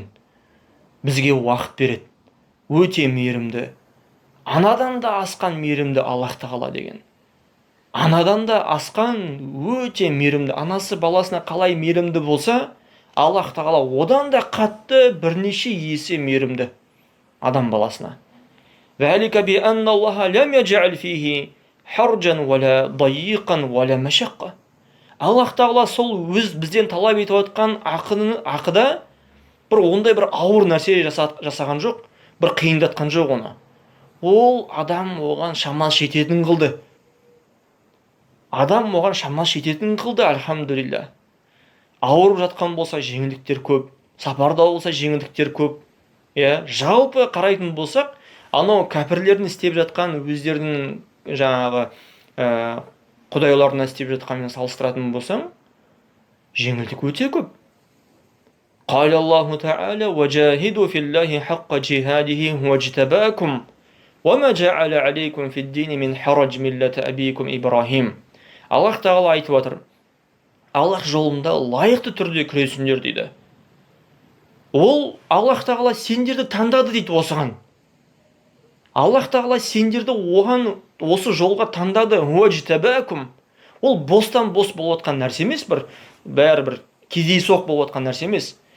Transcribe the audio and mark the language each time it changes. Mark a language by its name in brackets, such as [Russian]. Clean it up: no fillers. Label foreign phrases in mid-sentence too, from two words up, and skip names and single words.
[Kazakh] Бізге уақыт береді. Өте мейірімді. Анадан да асқан мейірімді Аллах тағала деген. Анадан да асқан өте мейірімді. Анасы баласына қалай мейірімді болса, Аллах тағала одан да қатты бірнеше есе мейірімді адам баласына. [Arabic] ذَلِكَ بِأَنَّ اللَّهَ لَمْ يَجْعَلْ فِيهِ حَرْجًا وَلَا ضَيِّقًا وَلَا مَشَقًّا. [Kazakh] Аллах тағала сол бізден талап етіп отқан ақыда бір ондай бір ауыр нәрсе жасаған жоқ, бір қиындатқан жоқ оны. Ол адам оған шамасы жететін қылды. Адам оған шамасы жететін қылды, альхамдулилля. Ауырып жатқан болса жеңілдіктер көп, сапарда болса жеңілдіктер көп. Жалпы қарайтын болсақ, анау кәпірлердің істеп жатқан өздерінің жаңағы құдайларына істеп жатқанмен салыстыратын болсаң, жеңілдік өте көп. [Arabic] قال الله تعالى وجاهدوا في الله حق جهاده هو اجتباكم وما جعل عليكم في الدين من حرج ملة أبيكم إبراهيم. [Kazakh] Аллах тағала айтып отыр, Аллах жолында лайықты түрде күресіңдер дейді. Ол Аллах тағала сендерді таңдады дейді осыған. Аллах тағала сендерді оған осы жолға таңдады. Ол бостан бос болып отқан нәрсе емес, бәрібір кездейсоқ болып отқан нәрсе емес.